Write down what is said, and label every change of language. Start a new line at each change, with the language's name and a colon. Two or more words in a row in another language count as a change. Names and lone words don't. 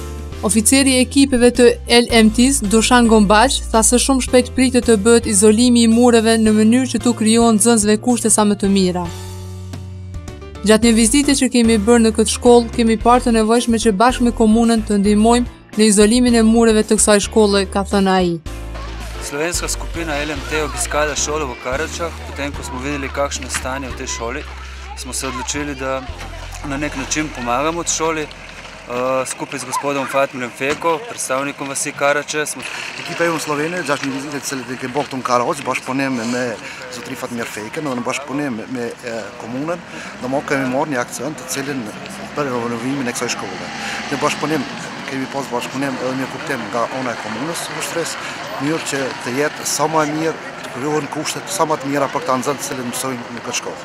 Albanian: Oficeri i ekipeve të LMT-s, Dushan Gombaq, tha se shumë shpejt pritet të bëhet izolimi i mureve në mënyrë që tu krijohen nxënësve kushte sa më të mira. Gjatë një vizite që kemi bërë në këtë shkollë, kemi parë të nevojshme që bashkë me komunën të ndihmojmë në izolimin e mureve të kësaj shkolle, ka thënë ai.
Slovenian: Slovenska skupina LMT obiskala šolo v Karračah, potem ko smo videli kakšno je stanje v tej šoli, smo se odločili da na nek način pomagamo od šoli. Skupaj z gospodom Fatmirem Feko, predstavnikom vasi Karrače.
Albanian: Ekipa e Slovenije, gjatë një vizite të cilët e ke bërë këtu në Karraq, bashkëpunim me zotëri Fatmir Feke, në bashkëpunim me komunën, do më kemi marrë një aksion të cilin për renovimin e kësaj shkolle. Në bashkëpunim kemi pas bashkëpunim edhe një kuptim nga ana e komunës së Vushtrrisë, mënyrë që të jetë sa më mirë, të krijohen kushtet sa më të mira për këta nxënës të cilët mësojnë në këtë shkollë.